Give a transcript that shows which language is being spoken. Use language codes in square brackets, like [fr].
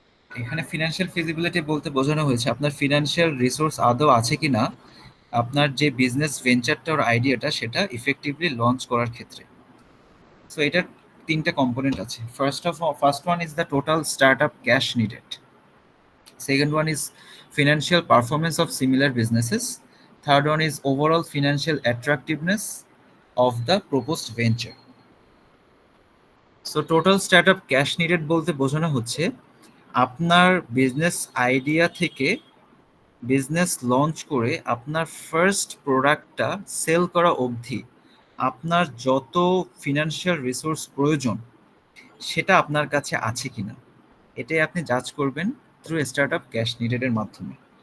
[bn] এখানে financial feasibility বলতে বোঝানো হয়েছে আপনার ফিনান্সিয়াল রিসোর্স আদৌ আছে কিনা আপনার যে বিজনেস ভেঞ্চারটা ওর আইডিয়াটা সেটা ইফেক্টিভলি লঞ্চ করার ক্ষেত্রে। সো এটার তিনটা কম্পোনেন্ট আছে। [en] First one is the total start up cash needed. Second one is financial performance of similar businesses. Third one is overall financial attractiveness of the proposed venture. So total startup cash needed [bn] বলতে বোঝানো হচ্ছে আপনার business idea থেকে business launch করে আপনার first প্রোডাক্টটা sell করা অবধি আপনার যত ফিনান্সিয়াল রিসোর্স প্রয়োজন সেটা আপনার কাছে আছে কিনা, এটাই আপনি জাজ করবেন [en] through startup cash নিডেডের [bn] মাধ্যমে।